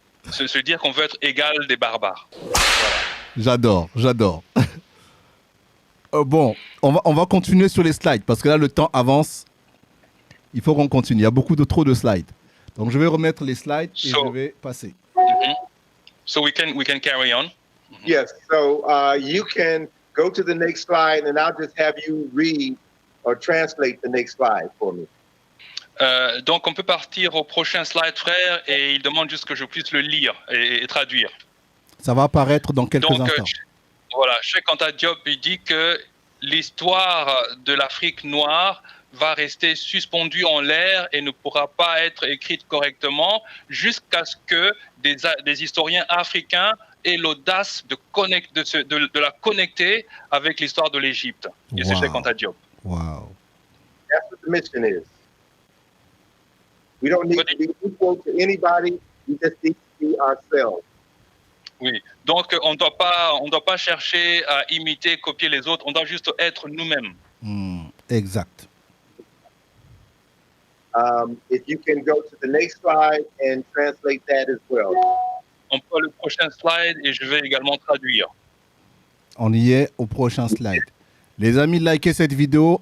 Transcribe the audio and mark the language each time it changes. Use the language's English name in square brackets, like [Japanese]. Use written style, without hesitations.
[French] se dire qu'on veut être égal des barbares. J'adore. Bon, on va continuer sur les slides parce que là, le temps avance. Il faut qu'on continue. Il y a trop de slides. Donc, je vais remettre les slides et je vais passer. [English] So we can carry on. Yes. So you can go to the next slide, and I'll just have you read or translate the next slide for me. [French] Donc, on peut partir au prochain slide, frère, et il demande juste que je puisse le lire et traduire. Ça va apparaître dans quelques instants. Voilà, Cheikh Anta Diop il dit que l'histoire de l'Afrique noire va rester suspendue en l'air et ne pourra pas être écrite correctement jusqu'à ce que des historiens africains aient l'audace de la connecter avec l'histoire de l'Égypte. Et c'est Cheikh Anta Diop. Wow. [English] That's what the mission is. We don't need to be equal to anybody. We just need to be ourselves. [French] Oui, donc on ne doit pas chercher à imiter, copier les autres, on doit juste être nous-mêmes. Exact. [English] If you can go to the next slide and translate that as well. [French] On peut le prochain slide et je vais également traduire. On y est au prochain slide. Les amis, likez cette vidéo.